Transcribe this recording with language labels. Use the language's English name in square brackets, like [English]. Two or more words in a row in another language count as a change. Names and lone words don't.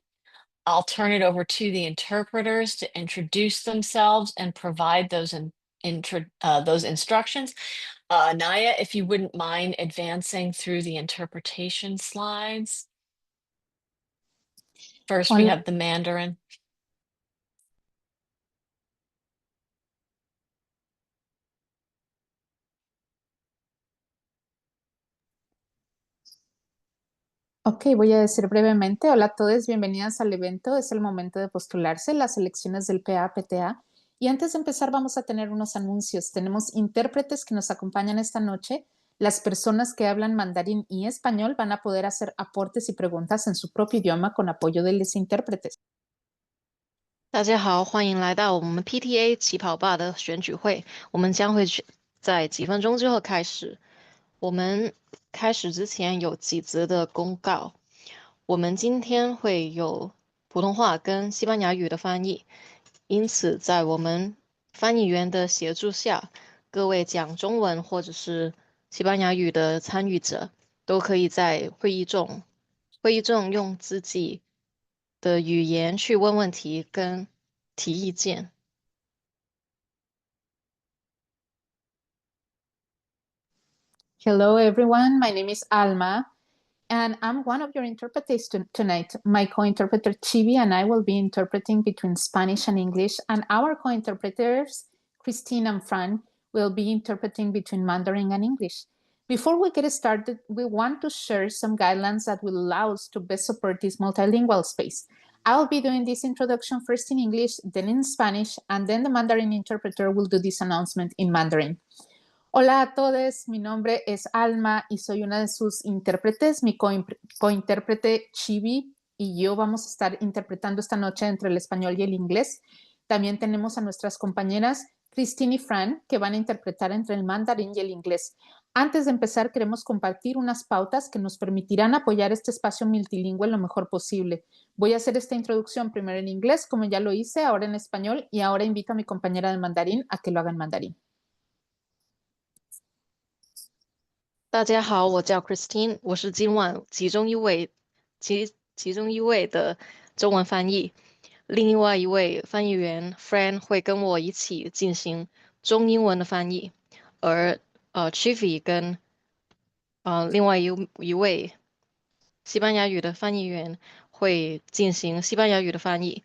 [English] I'll turn it over to the interpreters to introduce themselves and provide those instructions. Naya, if you wouldn't mind advancing through the interpretation slides. First, we have the Mandarin. [Spanish] Ok, voy a decir brevemente. Hola a todos, bienvenidas al evento. Es el momento de postularse las elecciones del PA-PTA. Y antes de empezar vamos a tener unos anuncios. Tenemos intérpretes que nos acompañan esta noche. Las personas que hablan mandarín y español van a poder hacer aportes y preguntas en su propio idioma con apoyo de los intérpretes. [Chinese] 大家好，欢迎来到我们 PTA 起跑吧的选举会。我们将会在几分钟之后开始。我们开始之前有几则的公告。我们今天会有普通话跟西班牙语的翻译，因此在我们翻译员的协助下，各位讲中文或者是西班牙语的参与者都可以在会议中用自己的语言去问问题跟提意见。 [English] Hello everyone, my name is Alma. And I'm one of your interpreters tonight. My co-interpreter Chibi and I will be interpreting between Spanish and English, and our co-interpreters, Christine and Fran, will be interpreting between Mandarin and English. Before we get started, we want to share some guidelines that will allow us to best support this multilingual space. I'll be doing this introduction first in English, then in Spanish, and then the Mandarin interpreter will do this announcement in Mandarin. [Spanish] Hola a todos, mi nombre es Alma y soy una de sus intérpretes. Mi cointérprete Chibi y yo vamos a estar interpretando esta noche entre el español y el inglés. También tenemos a nuestras compañeras Christine y Fran, que van a interpretar entre el mandarín y el inglés. Antes de empezar, queremos compartir unas pautas que nos permitirán apoyar este espacio multilingüe lo mejor posible. Voy a hacer esta introducción primero en inglés, como ya lo hice, ahora en español, y ahora invito a mi compañera de mandarín a que lo haga en mandarín. [Chinese] 大家好，我叫 Christine，我是今晚其中一位的中文翻译，另外一位翻译员 Fran 会跟我一起进行中英文的翻译，而Chivi 跟另外一位西班牙语的翻译员会进行西班牙语的翻译。